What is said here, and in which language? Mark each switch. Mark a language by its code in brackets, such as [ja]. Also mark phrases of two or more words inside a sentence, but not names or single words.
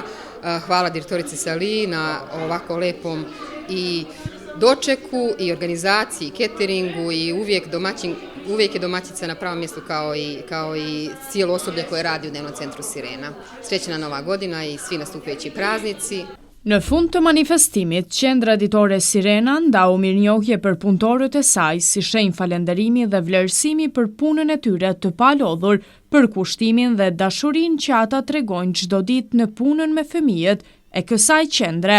[bs] Hvala direktorici Saliji na ovako lepom i dočeku i organizaciji, cateringu i uvijek je domaćica na pravom mjestu kao i cijelo osoblje koje radi u Dnevnom centru Sirena. Srećna Nova godina i svi nastupajući praznici. [sq] Në fund të manifestimit, Qendra Ditore Sirena ndau mirënjohje për punëtorët e saj si shenjë falënderimi dhe vlerësimi për punën e tyre të palodhur, për kushtimin dhe dashurinë që ata tregojnë çdo ditë në punën me fëmijët e kësaj qendre.